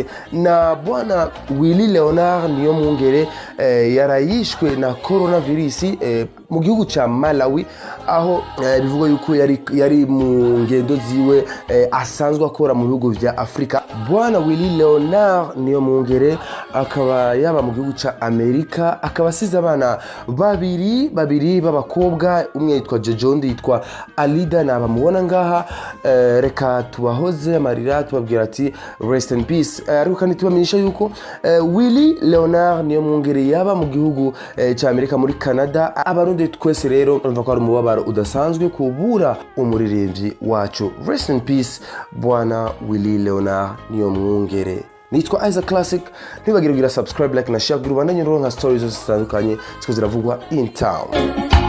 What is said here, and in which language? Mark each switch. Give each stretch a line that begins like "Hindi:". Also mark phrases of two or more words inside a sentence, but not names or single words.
Rundi: Na bwana Willy Leonard Niyomwungere yarayishwe na coronavirus mu gihugu cya Malawi, aho bivuga yuko yari mu ngendo ziwe asanzwe akora mu bihugu vya Afrika. Bwana Willy Leonard Niyomwungere akaba yaba mu gihugu cya Amerika, akaba asize abana babiri b'abakobwa, umwe yitwa Jojo, undi yitwa Alida, nabamubona ngaha. Reka tubahoze amarira, tubabwira ati
English: rest in peace.
Rundi: Ariko kandi tubamenyesha yuko Willy Leonard Niyomwungere yaba mu gihugu cya Amerika, muri Canada. Abarundi twese rero urumva ko ari umubabaro udasanzwe kubura umuririmbyi wacu.
English: Rest in peace bwana Willy Leonard Niyomwungere.
Rundi: Nitwa Isaac Classic. Ntibagire kugira subscribe, like na share, kugira ubandanye nka stories zitandukanye ziko ziravugwa
English: in town.